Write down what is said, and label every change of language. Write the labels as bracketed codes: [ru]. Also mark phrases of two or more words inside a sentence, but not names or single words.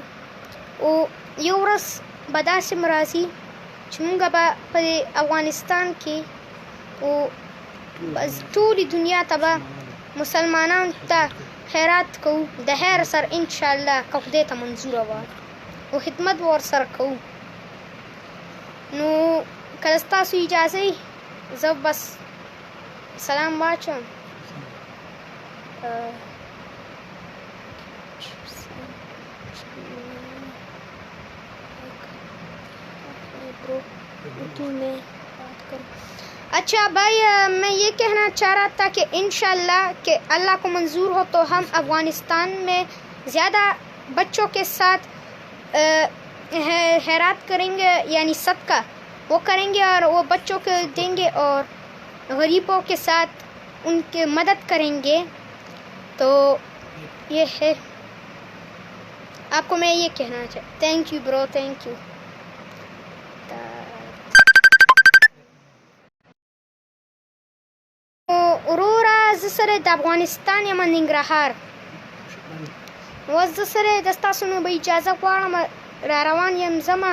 [ps] او یو ورځ به داسې م راځي چې مونږ به په افغانستان کې او ټولې دنیا ته به مسلمانانو ته خیرات کوو د خیر سره انشاءالله که خدای ته منظوره وه او خدمت به ورسره کوو. نو که ستاسو اجازه وي زه بس سلام واچوم. [ur] اچھا بھائی, میں یہ کہنا چاہ رہا تھا کہ انشاءاللہ کہ اللہ کو منظور ہو تو ہم افغانستان میں زیادہ بچوں کے ساتھ خیرات کریں گے, یعنی صدقہ وہ کریں گے اور وہ بچوں کو دیں گے اور غریبوں کے ساتھ ان کی مدد کریں گے. تو یہ ہے, آپ کو میں یہ کہنا چاہتا. [en] thank you bro, thank you. [ps] وروره زه سره د افغانستان یم ننګرهار, اوس زه سره د ستاسو نه به اجازه غواړم را روان یم ځمه.